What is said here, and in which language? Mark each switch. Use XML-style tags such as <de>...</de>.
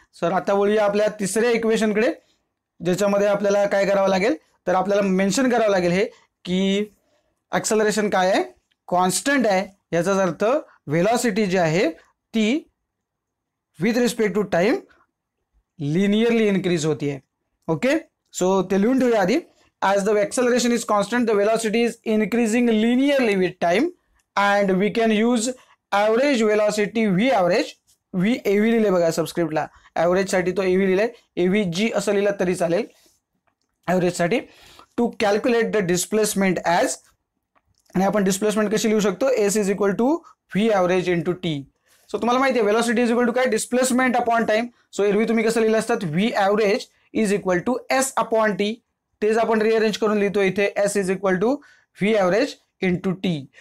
<mr>Sir आता वळूया आपल्या तिसऱ्या इक्वेशनकडे, ज्याच्यामध्ये आपल्याला काय करावं लागेल तर आपल्याला मेन्शन करावं लागेल हे की ॲक्सेलरेशन काय आहे, कॉन्स्टंट आहे. याचाच अर्थ व्हेलॉसिटी जी आहे ती</mr> <en>with respect to time linearly increase</en> <mr>होती आहे. ओके, सो ते लिहून ठेवूया आधी.</mr> <en>As the acceleration is constant, the velocity is increasing linearly with time, and we can use average velocity v average.</en> <mr>v av लिहिले बघा सबस्क्रिप्टला, ॲव्हरेज साठी तो av लिहिलाय, avg असं लिहिलं तरी चालेल ॲव्हरेज साठी.</mr> <en>to calculate the displacement as,</en> <mr>आणि आपण डिस्प्लेसमेंट कशी लिहू शकतो,</mr> <en>S is equal to V average into T.</en> <mr>So तुम्हाला माहिती आहे</mr> <en>velocity is equal to</en> <mr>काय</mr> <en>Displacement upon time.</en> <mr>सो एरवी तुम्ही कसं लिहिलं असतात</mr> <en>V average is equal to S upon T,</en> <mr>तेच आपण रिअरेंज करून लिहितो इथे</mr> <en>S is equal to V average into T.</en>